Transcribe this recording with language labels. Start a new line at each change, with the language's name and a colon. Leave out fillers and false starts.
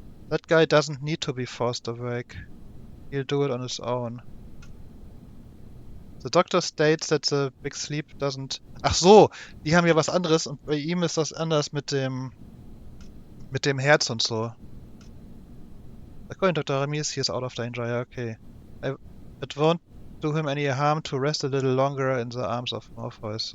English: That guy doesn't need to be forced awake. He'll do it on his own. The doctor states that the big sleep doesn't...
German: Ach so, die haben ja was anderes und bei ihm ist das anders mit dem Herz und so.
English: According to Dr. Ramis, he is out of danger. Ja, okay. It won't do him any harm to rest a little longer in the arms of Morpheus.